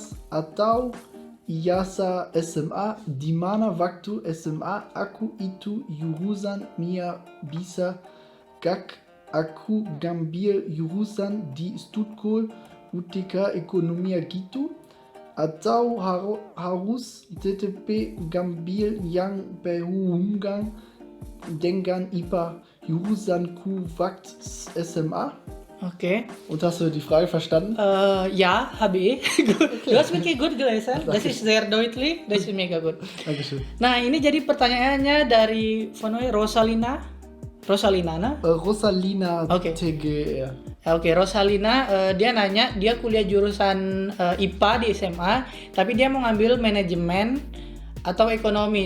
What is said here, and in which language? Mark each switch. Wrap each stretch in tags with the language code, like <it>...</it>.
<id>atau Ijazah SMA di mana waktu SMA aku itu jurusan MIA bisa gak aku ngambil jurusan di Stuttgart UTK Ekonomia gitu atau harus tetap ngambil yang berhubungan dengan IPA jurusanku waktu SMA.</id> <en>Okay.</en> <de>Und hast du die Frage verstanden? Ja, habe ich. Gut. Du hast wirklich gut gelesen. Das ist sehr deutlich. Das ist mega gut. Dankeschön.</de> <id>Nah, ini jadi pertanyaannya dari Rosalina, nah? Rosalina Oke. TGR. Oke, Rosalina, dia nanya, dia kuliah jurusan IPA di SMA, tapi dia mau ngambil manajemen atau ekonomi.</id>